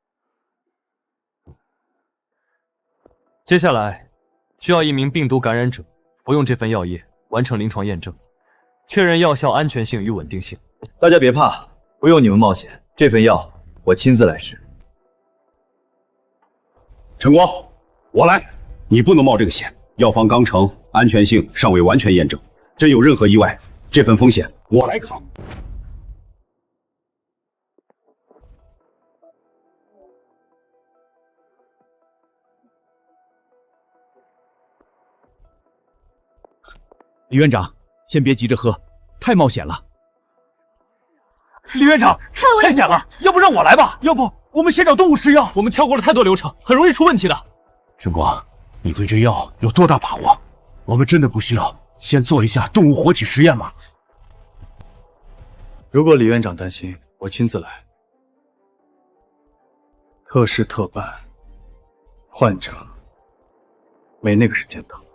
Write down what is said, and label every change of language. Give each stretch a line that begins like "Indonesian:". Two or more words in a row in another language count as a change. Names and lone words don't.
Chinese: 接下來需要一名病毒感染者服用這份藥液，完成臨床驗證，確認藥效安全性與穩定性。大家別怕，不用你們冒險，這份藥我親自來試。晨光，我來，你不能冒這個險。藥方剛成，安全性尚未完全驗證，真有任何意外，這份風險我來扛。李院長，先別急着喝，太冒險了。李院長，太險了，要不讓我來吧？要不我们先找动物试药？我们跳過了太多流程，很容易出問題的。晨光，你對這藥有多大把握？我們真的不需要先做一下動物活體實驗嗎？如果李院長擔心，我親自來。特事特辦，患者沒那個時間等。